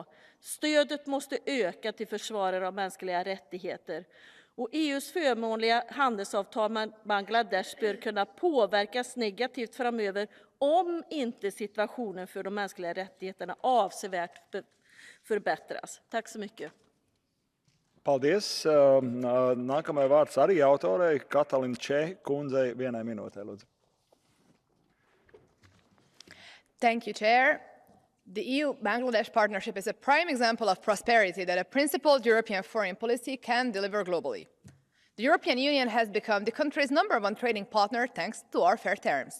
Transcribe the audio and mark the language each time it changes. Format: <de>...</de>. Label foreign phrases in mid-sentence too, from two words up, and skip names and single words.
<sv>Stödet måste öka till försvarare av mänskliga rättigheter. Och EU:s förmånliga handelsavtal med Bangladesh bör kunna påverkas negativt framöver om inte situationen för de mänskliga rättigheterna avsevärt förbättras. Tack så mycket.</sv> <lv>Paldies. Nākamajai vārds arī autorei Katalin Čeh kundzei 1 minūtē, lūdzu.</lv> <en>Thank you, Chair. The EU-Bangladesh partnership is a prime example of prosperity that a principled European foreign policy can deliver globally. The European Union has become the country's #1 trading partner thanks to our fair terms.</en>